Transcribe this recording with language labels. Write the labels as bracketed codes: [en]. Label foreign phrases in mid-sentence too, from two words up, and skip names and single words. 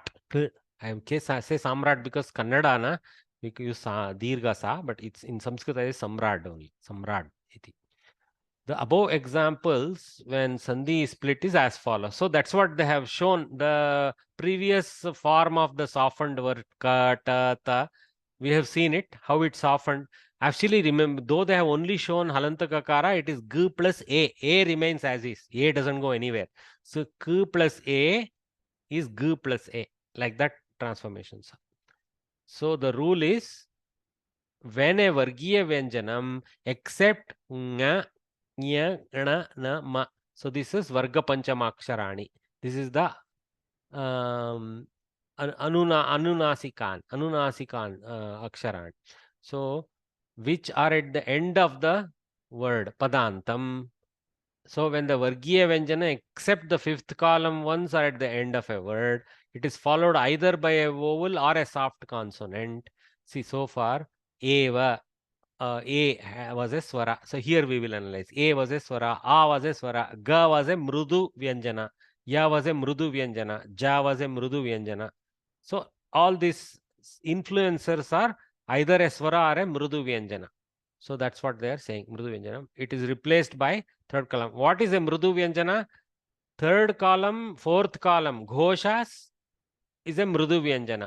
[en] I am case I say Samrat because Kannada na we use Dirgha Sa, but it's in Sanskrit is Samrad only. [sa] सम्राड् इति. [en] The above examples when Sandhi is split is as follows. So that's what they have shown. The previous form of the softened word ka, ta, ta, we have seen it, how it softened. Actually, remember, though they have only shown [sa] हलन्त ककार, [en] it is g plus a. A remains as is. A doesn't go anywhere. So k plus a is g plus a. Like that transformations. So the rule is when a [sa] वर्गीय व्यञ्जनम् [en] except nga, nya, na, na, ma. So this is [sa] वर्ग पञ्चमाक्षराणि. [en] This is the [sa] अनुनासिकान् अक्षरान्. [en] So which are at the end of the word padantam. So when the [sa] वर्गीय व्यञ्जन [en] except the fifth column ones are at the end of a word, it is followed either by a vowel or a soft consonant. See, so far eva, a was a swara. So here we will analyze. A was a swara, a was a swara, ga was a [sa] मृदु व्यञ्जन, [en] ya was a [sa] मृदु व्यञ्जन, [en] ja was a [sa] मृदु व्यञ्जन. [en] So all these influencers are either a swara or a [sa] मृदु व्यञ्जन. [en] So that's what they are saying, [sa] मृदु व्यञ्जन. [en] It is replaced by third column. What is a [sa] मृदु व्यञ्जन? [en] Third column, fourth column, ghoshas is a [sa] मृदु व्यञ्जन.